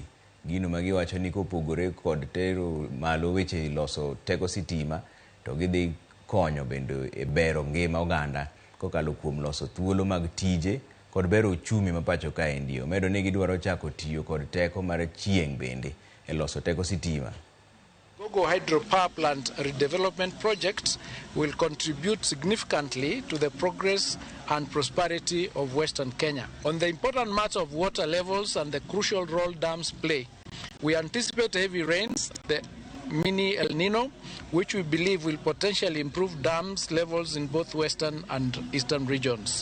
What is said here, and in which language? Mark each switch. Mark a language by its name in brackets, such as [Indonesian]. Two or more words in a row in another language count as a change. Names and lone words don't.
[Luo (Kenya and Tanzania)] Gino magiwacho ni kopogore kod tero malo weche loso teko sitima to gidhi konyo bende e bero ngima oganda kokalo kuom loso thuolo mag tije kod bero uchumi mapacho kaendi. Omedo ni gidwaro chako tiyo kod teko mar chieng' bende e loso teko sitima. [English] Gogo hydropower plant redevelopment project will contribute significantly to the progress and prosperity of Western Kenya. On the important matter of water levels and the crucial role dams play, we anticipate heavy rains, the mini El Nino, which we believe will potentially improve dams levels in both western and eastern regions.